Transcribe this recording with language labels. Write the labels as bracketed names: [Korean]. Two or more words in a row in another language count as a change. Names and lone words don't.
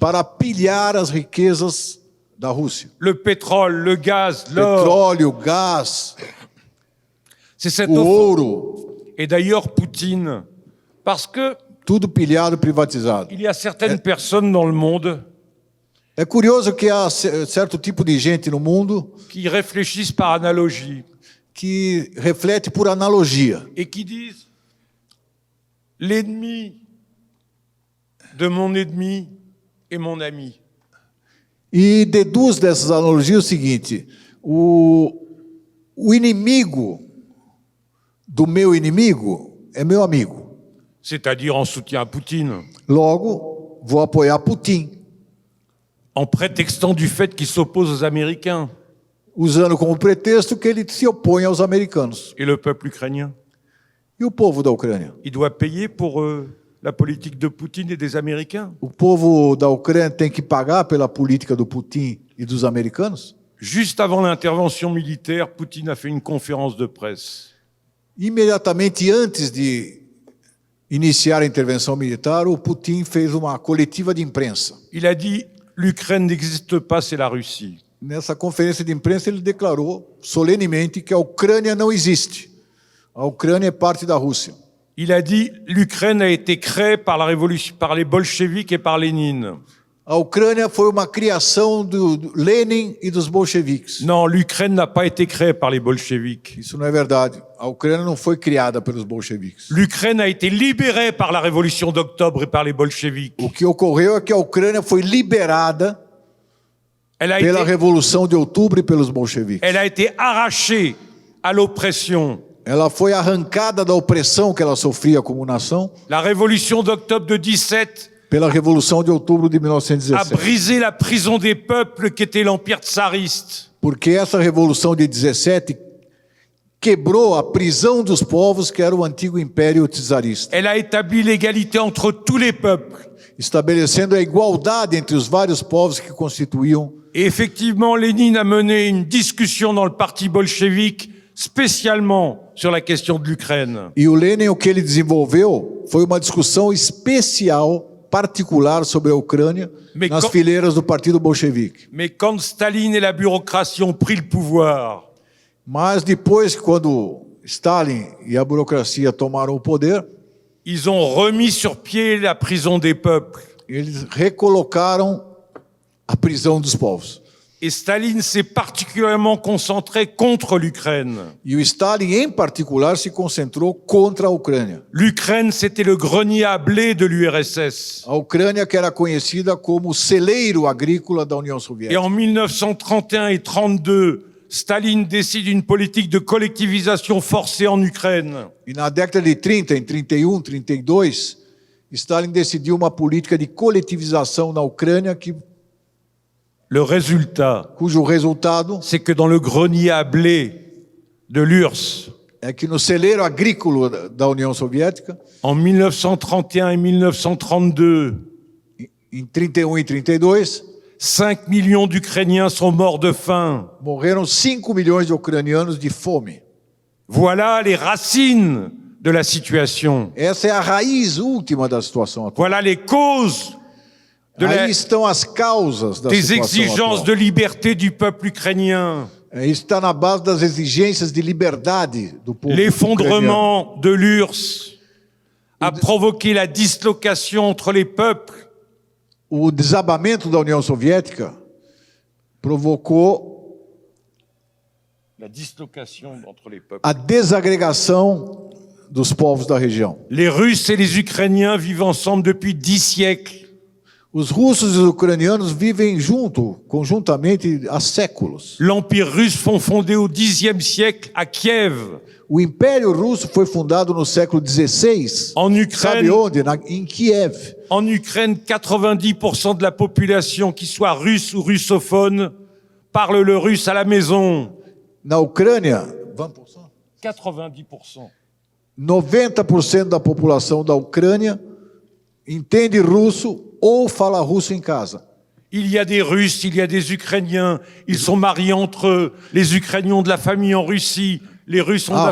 [Portuguese] para pilhar as riquezas da Rússia. [French] Le pétrole, le gaz, l'or. [Portuguese] Petróleo, gás, [French] C'est cette [Portuguese] o [French] offre. [Portuguese] ouro, [French] Et d'ailleurs, Poutine, parce que [Portuguese] tudo pilhado, privatizado. [French] il y a certaines personnes dans le monde [Portuguese] É curioso que há certo tipo de gente no mundo [French] qui réfléchissent par analogie [Portuguese] que reflete por analogia. [French] et qui disent l'ennemi de mon ennemi est mon ami. [Portuguese] E deduz dessas analogias o seguinte: o inimigo do meu inimigo é meu amigo. [French] C'est-à-dire en soutien à Poutine, [Portuguese] Logo, vou apoiar Putin, [French] en prétextant du fait qu'il s'oppose aux Américains [Portuguese] usando como pretexto que ele se opõe aos americanos. [French] et le peuple ukrainien. [Portuguese] E o povo da Ucrânia? [French] Il doit payer pour la politique de Poutine et des Américains. [Portuguese] O povo da Ucrânia tem que pagar pela política do Putin e dos americanos? [French] Juste avant l'intervention militaire, Poutine a fait une conférence de presse. [Portuguese] Imediatamente antes de iniciar a intervenção militar, o Putin fez uma coletiva de imprensa. [French] Il a dit « L'Ukraine n'existe pas, c'est la Russie ». [Portuguese] Nessa conferência de imprensa, ele declarou solenemente que a Ucrânia não existe. A Ucrânia é parte da Rússia. [French] Il a dit « L'Ukraine a été créée par la révolution, par les bolcheviks et par Lénine ». [Portuguese] A Ucrânia foi uma criação do Lenin e dos bolcheviques. [French] Non, l'Ukraine n'a pas été créée par les bolcheviks. [Portuguese] Isso não é verdade. A Ucrânia não foi criada pelos bolcheviques. [French] L'Ukraine a été libérée par la révolution d'octobre et par les bolcheviks. [Portuguese] O que ocorreu é que a Ucrânia foi liberada pela Revolução de Outubro e pelos bolcheviques. [French] Elle a été arrachée à l'oppression. [Portuguese] Ela foi arrancada da opressão que ela sofria como nação. [French] La révolution d'octobre de 17 [Portuguese] pela Revolução de Outubro de [French] a [Portuguese] 1917. [French] brisé la prison des peuples qu'était l'empire tsariste. [Portuguese] Porque essa Revolução de 17 quebrou a prisão dos povos que era o antigo Império Czarista. [French] Elle a établi l'égalité entre tous les peuples. [Portuguese] Estabelecendo a igualdade entre os vários povos que constituíam. [French] Et effectivement, Lénine a mené une discussion dans le parti bolchevique spécialement sur la question de l'Ukraine. [Portuguese] E o Lenin, o que ele desenvolveu foi uma discussão especial, particular sobre a Ucrânia nas fileiras do Partido Bolchevique. [French] Mais quand Staline et la bureaucratie ont pris le pouvoir, [Portuguese] mas depois, quando Stalin e a burocracia tomaram o poder, [French] ils ont remis sur pied la prison des peuples. [Portuguese] eles recolocaram a prisão dos povos. [French] Et Staline s'est particulièrement concentré contre l'Ukraine. [Portuguese] E o Stalin, em particular, se concentrou contra a Ucrânia. [French] L'Ukraine, c'était le grenier à blé de l'URSS. [Portuguese] A Ucrânia, que era conhecida como o celeiro agrícola da União [French] Et [Portuguese] Soviética. [French] en 1931 et 1932, Staline décide une politique de collectivisation forcée en Ukraine. [Portuguese] E na década de 30, em 31, 32, Stalin decidiu uma política de coletivização na Ucrânia [French] Le résultat, [Portuguese] cujo resultado [French] c'est que dans le grenier à blé de l'URSS, [Portuguese] é que no celeiro agrícola da União Soviética, [French] en 1931 et 1932, [Portuguese] em 31 e 32, [French] 5 millions d'Ukrainiens sont morts de faim. [Portuguese] morreram 5 milhões de ucranianos de fome. [French] Voilà les racines de la situation. [Portuguese] Essa é a raiz última da situação atual. [French] Voilà les causes [Portuguese] Aí estão as causas da [French] des [Portuguese] situação [French] exigences [Portuguese] atual. [French] de liberté du peuple ukrainien. [Portuguese] Isso está na base das exigências de liberdade do povo ucraniano. [French] L'effondrement de l'URSS a provoqué la dislocation entre les peuples. [Portuguese] O desabamento da União Soviética provocou [French] La dislocation entre les peuples. [Portuguese] a desagregação dos povos da região. [French] Les Russes et les Ukrainiens vivent ensemble depuis 10 siècles. [Portuguese] Os russos e os ucranianos vivem conjuntamente há séculos. [French] L'Empire russe fut fondé au Xe siècle à Kiev. [Portuguese] O Império Russo foi fundado no século XVI. [French] En [Portuguese] Sabe [French] Ukraine, [Portuguese] onde? Em Kiev. [French] en Ukraine, 90% de la population, qui soit russe ou russophone, parle le russe à la maison. [Portuguese] Na Ucrânia, 90%. 90% da população da Ucrânia entende russo ou fala russo em casa. [French] Il y a des Russes, il y a des Ukrainiens, ils sont mariés entre eux. Les Ukrainiens ont de la famille en Russie, les Russes ont de